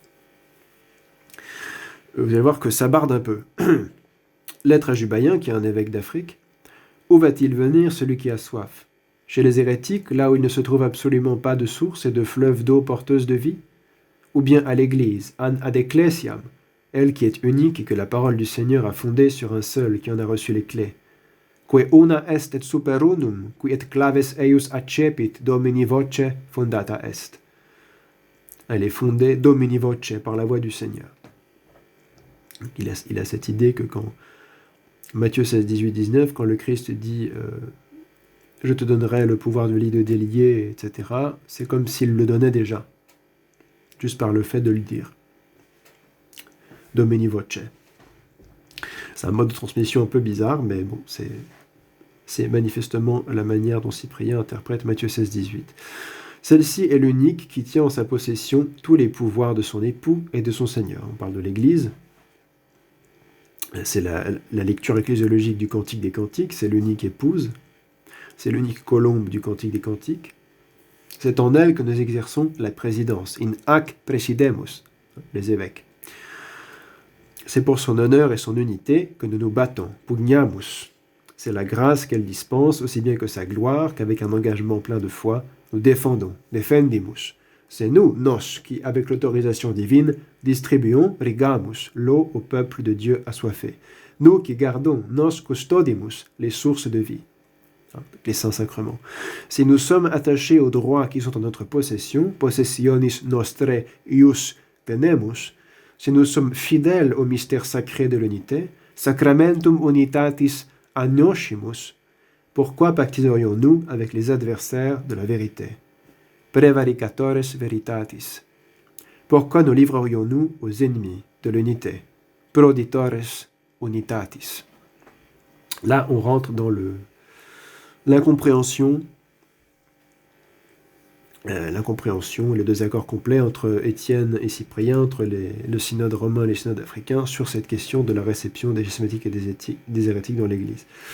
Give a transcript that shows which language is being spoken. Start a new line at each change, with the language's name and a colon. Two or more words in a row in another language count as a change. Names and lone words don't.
French: Vous allez voir que ça barde un peu. Lettre à Jubaïen, qui est un évêque d'Afrique. Où va-t-il venir celui qui a soif? Chez les hérétiques, là où il ne se trouve absolument pas de source et de fleuve d'eau porteuse de vie? Ou bien à l'Église,
Latin: ad ecclesiam,
French: elle qui est unique et que la parole du Seigneur a fondée sur un seul qui en a reçu les clés?
Latin: Que una est et super unum, qui et claves eius accepit domini voce fondata est.
French: Elle est fondée
Latin: domini voce,
French: par la voix du Seigneur. Il a cette idée que quand Matthieu 16, 18, 19, quand le Christ dit je te donnerai le pouvoir de de délier, etc., c'est comme s'il le donnait déjà, juste par le fait de le dire.
Latin: Domini voce.
French: C'est un mode de transmission un peu bizarre, mais bon, c'est manifestement la manière dont Cyprien interprète Matthieu 16, 18. Celle-ci est l'unique qui tient en sa possession tous les pouvoirs de son époux et de son Seigneur. On parle de l'Église. C'est la lecture ecclésiologique du Cantique des Cantiques, c'est l'unique épouse, c'est l'unique colombe du Cantique des Cantiques. C'est en elle que nous exerçons la présidence.
Latin: In hac presidemus,
French: les évêques. C'est pour son honneur et son unité que nous nous battons.
Latin: Pugnamus.
French: C'est la grâce qu'elle dispense, aussi bien que sa gloire, qu'avec un engagement plein de foi, nous défendons.
Latin: Defendimus.
French: C'est nous, nos, qui, avec l'autorisation divine, distribuons, rigamus, l'eau au peuple de Dieu assoiffé. Nous qui gardons,
Latin: nos custodimus,
French: les sources de vie, les saints sacrements. Si nous sommes attachés aux droits qui sont en notre possession,
Latin: possessionis nostre ius tenemus,
French: si nous sommes fidèles au mystère sacré de l'unité,
Latin: sacramentum unitatis agnoscimus,
French: pourquoi pactiserions-nous avec les adversaires de la vérité?
Latin: Prevaricatores veritatis.
French: Pourquoi nous livrerions-nous aux ennemis de l'unité?
Latin: Proditores unitatis.
French: Là, on rentre dans l'incompréhension, les deux accords complets entre Étienne et Cyprien, entre le synode romain et les synodes africains, sur cette question de la réception des schismatiques et des hérétiques dans l'Église.